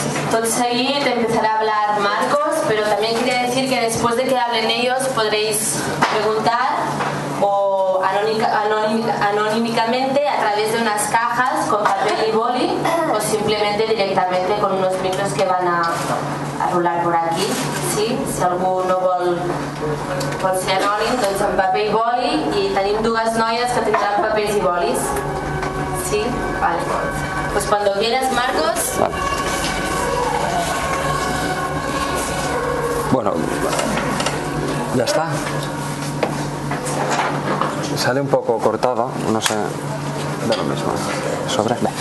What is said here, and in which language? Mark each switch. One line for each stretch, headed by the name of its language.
Catalan: Tot seguit
Spanish: empezará a hablar Marcos, pero también quería decir que después de que hablen ellos podréis preguntar o anónimamente a través de unas cajas con papel y boli o simplemente directamente con unos micros que van a rular por aquí. ¿Sí?
Catalan: Si algú no vol ser anònim, doncs amb paper i boli, i tenim dues noies que tindran papers i bolis.
Spanish: ¿Sí? Vale. Pues cuando quieras, Marcos. Vale. Bueno, ya está. Sale un poco cortado, no sé, de lo mismo. Sobre.